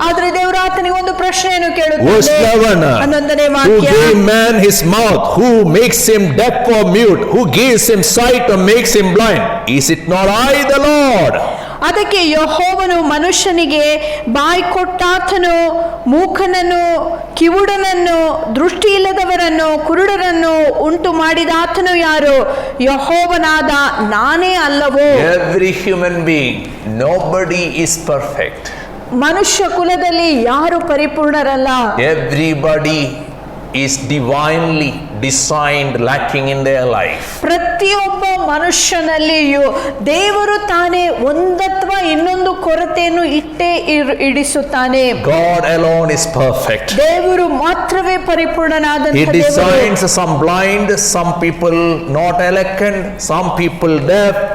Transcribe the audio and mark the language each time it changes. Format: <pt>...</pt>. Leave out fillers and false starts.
<kn>ಆದ್ರೆ ದೇವರು ಆತನಿಗೆ ಒಂದು ಪ್ರಶ್ನೆಯನ್ನು ಕೇಳುತ್ತಾನೆ.</kn> <en>Verse 11.</en> <kn>11ನೇ</kn> <en>Who</en> <kn>ವಾಕ್ಯ.</kn> <en>gave man his mouth? Who makes him deaf or mute? Who gives him sight or makes him blind? Is it not I, the Lord?</en> <kn>ಅದಕ್ಕೆ ಯೆಹೋವನು ಮನುಷ್ಯನಿಗೆ ಬಾಯಿ ಕೊಟ್ಟಾತನು, ಮೂಕನನ್ನು, ಕಿವುಡನನ್ನು, ದೃಷ್ಟಿ ಇಲ್ಲದವರನ್ನು, ಕುರುಡರನ್ನು ಉಂಟು ಮಾಡಿದಾತನು ಯಾರು? ಯೆಹೋವನಾದ ನಾನೇ ಅಲ್ಲವೋ?</kn> <en>Every human being, nobody is perfect.</en> <kn>ಮನುಷ್ಯ ಕುಲದಲ್ಲಿ ಯಾರು ಪರಿಪೂರ್ಣರಲ್ಲ.</kn> <en>Everybody is divinely designed, lacking in their life.</en> <kn>ಪ್ರತಿಯೊಬ್ಬ ಮನುಷ್ಯನಲ್ಲಿಯೂ ದೇವರು ತಾನೇ ಒಂದತ್ವ ಇನ್ನೊಂದು ಕೊರತೆಯನ್ನು ಇಟ್ಟೇ ಇಡಿಸುತ್ತಾನೆ.</kn> <en>God alone is perfect.</en> <kn>ದೇವರು ಮಾತ್ರವೇ ಪರಿಪೂರ್ಣನಾದಂತ</kn> <en>He designs some blind, some people not elected, some people deaf.</en>